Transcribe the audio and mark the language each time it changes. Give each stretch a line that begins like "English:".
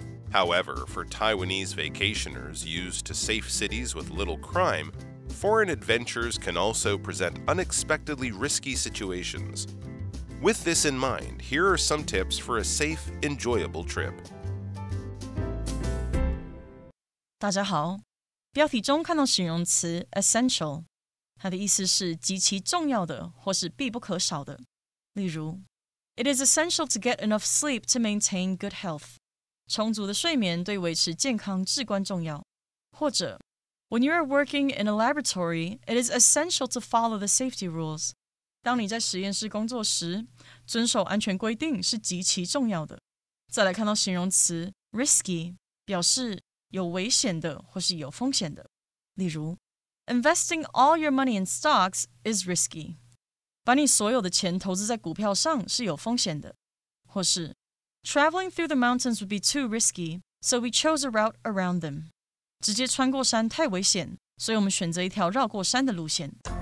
English: However, for Taiwanese vacationers used to safe cities with little crime, foreign adventures can also present unexpectedly risky situations. With this in mind, here are some tips for a safe, enjoyable trip.
Chinese: 大家好，标题中看到形容词 essential， 它的意思是极其重要的或是必不可少的。例如
English: It is essential to get enough sleep to maintain good health.
Chinese: 充足的睡眠对维持健康至关重要。或者
English: When you are working in a laboratory, it is essential to follow the safety rules.
Chinese: 当你在实验室工作时，遵守安全规定是极其重要的。再来看到形容词 risky， 表示有危险的或是有风险的。例如
English: Investing all your money in stocks is risky.
Chinese: 把你所有的钱投资在股票上是有风险的。或是
English: Traveling through the mountains would be too risky, so we chose a route around them.
Chinese: 直接穿过山太危险，所以我们选择一条绕过山的路线。